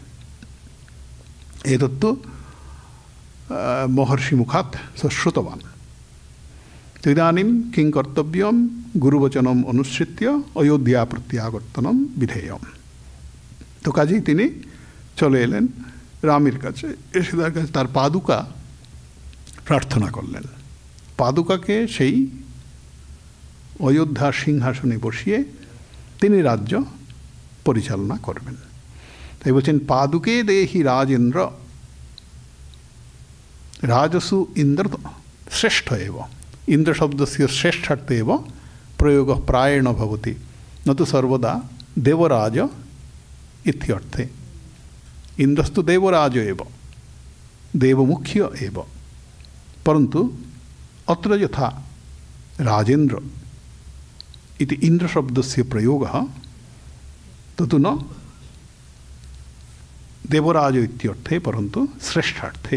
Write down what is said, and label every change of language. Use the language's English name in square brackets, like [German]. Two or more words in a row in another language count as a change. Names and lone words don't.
[Sanskrit] एतत्तु महर्षि मुखात् स श्रुतवान्। इदानीं किं कर्तव्यं, गुरुवचनम् अनुसृत्य अयोध्या प्रत्यावर्तनं विधेयम्। [Bangla] তো কাজেই তিনি চলে এলেন রামের কাছে, এসে তার কাছে তার পাদুকা প্রার্থনা করলেন। পাদুকাকে সেই অযোধ্যা সিংহাসনে বসিয়ে তিনি রাজ্য পরিচালনা করবেন। তাই বলছেন [Sanskrit] पादुके देहि राजेन्द्र, राजसु इंद्र श्रेष्ठ एव, इंद्र शब्दस्य श्रेष्ठार्थे एव प्रयोगः प्रायेण भवति, न तु सर्वदा देवराज इत्यर्थे। इंद्रस्तु देवराज एव, देवमुख्य एव, परन्तु अत्र यथा राजेन्द्र इति इंद्र शब्दस्य प्रयोगः ततु न देवराज इत्यर्थे परन्तु श्रेष्ठार्थे।